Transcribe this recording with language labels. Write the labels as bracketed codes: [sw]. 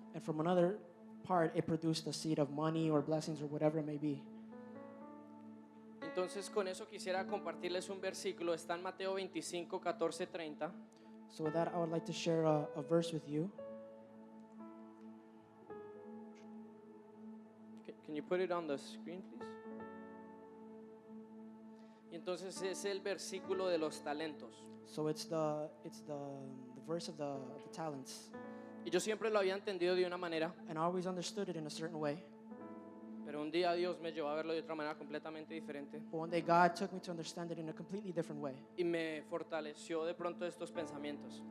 [en] And from another part, it produced a seed of money or blessings or whatever it may be. [es] Entonces con eso quisiera compartirles un versículo, está en Mateo 25, 14, 30. [en] So with that, I would like to share a verse with you. Can you put it on the screen, please? [es] Y entonces es el versículo de los talentos. [en] So it's the verse of the talents. [es] Y yo siempre lo había entendido de una manera, [en] And I always understood it in a certain way. [es] pero un día Dios me llevó a verlo de otra manera completamente diferente [en] But one day God took me to understand it in a completely different way. [es] y me fortaleció de pronto estos pensamientos.